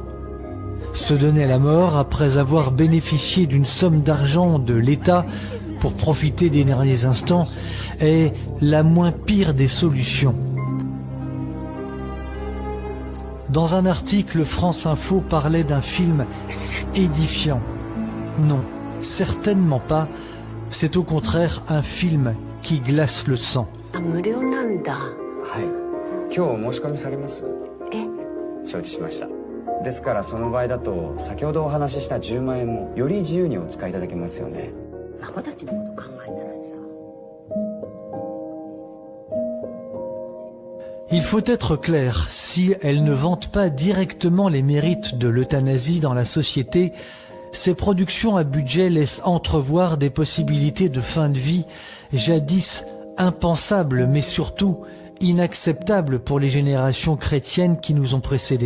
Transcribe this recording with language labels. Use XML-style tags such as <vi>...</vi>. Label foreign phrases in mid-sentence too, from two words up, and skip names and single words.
<fr>Se donner la mort après avoir bénéficié d'une somme d'argent de l'État pour profiter des derniers instants est la moins pire des solutions. Dans un article, France Info parlait d'un film édifiant. Non, certainement pas. C'est au contraire un film qui glace le sang.</fr> <ja>今日申し込みされます？承知しました。ですからその場合だと先ほどお話しした10万円もより自由にお使いいただけますよね。孫たちのこと考えたらさ。</ja> <fr>Il faut être clair, si elle ne vante pas directement les mérites de l'euthanasie dans la société, ces productions à budget laissent entrevoir des possibilités de fin de vie jadis impensables, mais surtout inacceptables pour les générations chrétiennes qui nous ont précédés.</fr>